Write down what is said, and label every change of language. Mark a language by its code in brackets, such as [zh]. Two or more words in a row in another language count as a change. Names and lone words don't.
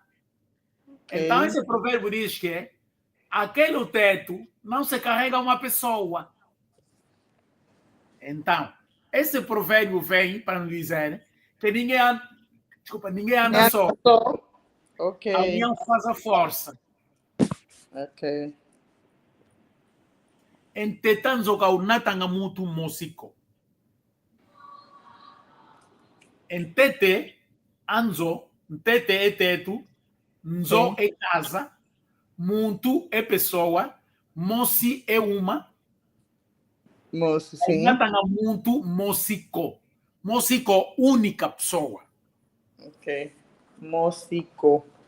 [pt] Então, esse provérbio diz que aquele teto não se carrega uma pessoa. Então, esse provérbio vem para nos dizer que ninguém anda só. Ok. A união faz a força. Ok. [kg] Entetanzo kaunatanga mutu músico. [pt] Entete, anzo, entete é teto, nzo é casa, mutu é pessoa, moci é uma, Moço, sim. Tanga muito músico. Músico, única pessoa. Ok. Músico.